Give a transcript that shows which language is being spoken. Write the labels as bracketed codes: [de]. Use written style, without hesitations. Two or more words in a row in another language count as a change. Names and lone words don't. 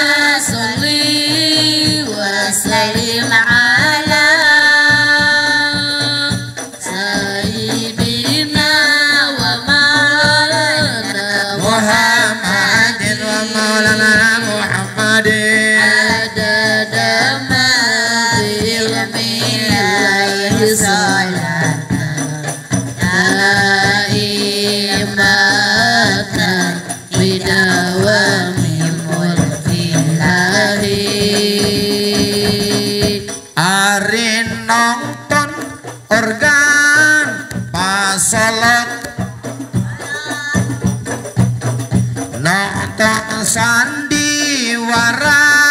[ar] صل وسلم على سيدنا ومولانا محمد ومولانا محمد عدد ما في الملأ صلاة دائمة بدوام ملك الله. [su] Ari nonton organ pasolot nonton sandiwara